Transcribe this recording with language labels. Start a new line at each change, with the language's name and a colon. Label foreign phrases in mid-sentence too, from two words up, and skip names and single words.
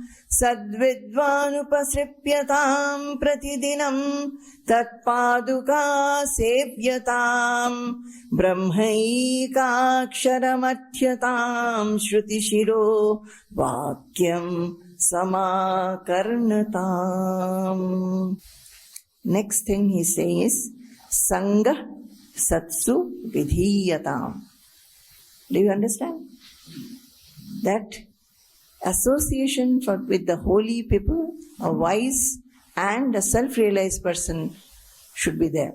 Sanskrit: sadvidvanupasripyatam pratidinam tatpaduka sevyatam brahmaikaksharamardhyatam shrutishiro vakyam samakarnatam.
English: Next thing he says,
Sanskrit: Sangha Satsu Vidhiyatam.
English: Do you understand? That association with the holy people, a wise and a self-realized person should be there.